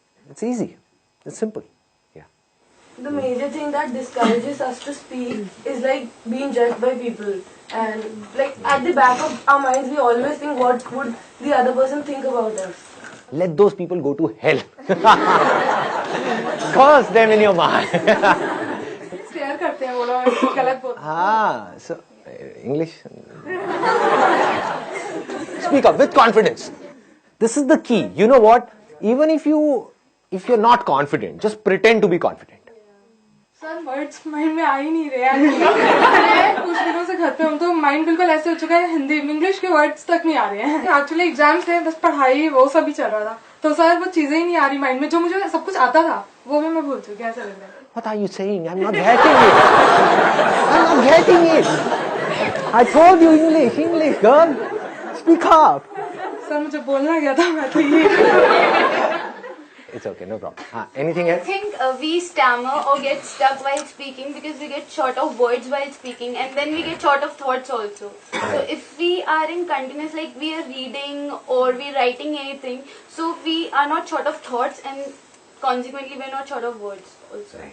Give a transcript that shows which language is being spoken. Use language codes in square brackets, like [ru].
[en] It's easy. It's simple. Yeah. The major thing that discourages us to speak is like being judged by people. And like at the back of our minds, we always think what would the other person think about us. Let those people go to hell. Curse them in your mind. [hi] Stare करते हैं वो लोग गलत बोलते [en] So English. Speak up with confidence. This is the key. You know what? Even if you're not confident, just pretend to be confident. [hi] Sir words mind में आ ही नहीं रहे हैं कुछ दिनों से घर पे हूँ तो माइंड बिल्कुल ऐसे हो चुका है हिंदी इंग्लिश के वर्ड्स तक नहीं आ रहे हैं एक्चुअली एग्जाम्स थे बस पढ़ाई वो सब ही चल रहा था तो सर वो चीजें ही नहीं आ रही माइंड में जो मुझे सब कुछ आता था वो भी मैं भूल चुकी ऐसा लग रहा है [en] What are you saying? I'm not getting it. I'm not getting it. I told you English, girl. Speak up. [hi] Sir मुझे बोलना गया था मैं तो ये [en] It's okay, no problem. Anything else? I think we stammer or get stuck while speaking because we get short of words while speaking and then we get short of thoughts also. So if we are in continuous, like we are reading or we are writing anything, so we are not short of thoughts and consequently we are not short of words also.